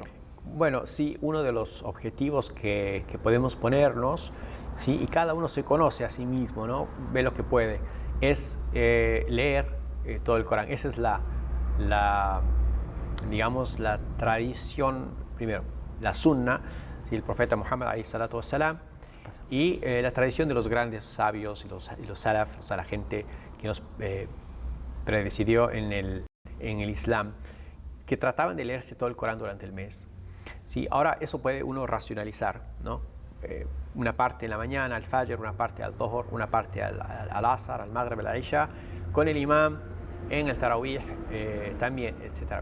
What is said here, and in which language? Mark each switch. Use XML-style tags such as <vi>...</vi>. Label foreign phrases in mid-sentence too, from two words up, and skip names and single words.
<es>Bueno, sí, uno de los objetivos que podemos ponernos, ¿sí? Y cada uno se conoce a sí mismo, ¿no? Ve lo que puede, es leer todo el Corán. Esa es digamos, la tradición, primero, la sunna, ¿sí? El profeta Muhammad,</es> <ar>عليه الصلاة والسلام,</ar> <es>y la tradición de los grandes sabios y los salaf, o sea, la gente que nos predecidió en el Islam, que trataban de leerse todo el Corán durante el mes. Sí, ahora eso puede uno racionalizar, ¿no? Una parte en la mañana, al Fajr, una parte al Dhuhr, una parte al Asr, al Maghrib, al Isha, con el imam, en el Tarawih también, etc.</es>